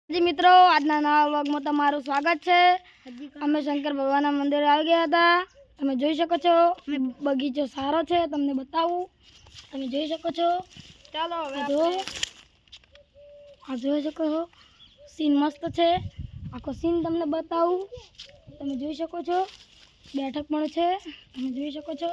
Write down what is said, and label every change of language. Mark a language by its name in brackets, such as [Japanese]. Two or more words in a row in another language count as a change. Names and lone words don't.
[Gujarati] જી મિત્રો, આજના નવા વ્લોગમાં તમારું સ્વાગત હૈ। અમે શંકર ભગવાનના મંદિરે આવી ગયા હતા। તમે જોઈ શકો છો બગીચો સારો છે, તમને બતાવું। તમે જોઈ શકો છો। ચાલો હવે આ જોઈ શકો છો, સીન મસ્ત છે। આખો સીન તમને બતાવું। તમે જોઈ શકો છો, બેઠક પણ છે, તમે જોઈ શકો છો।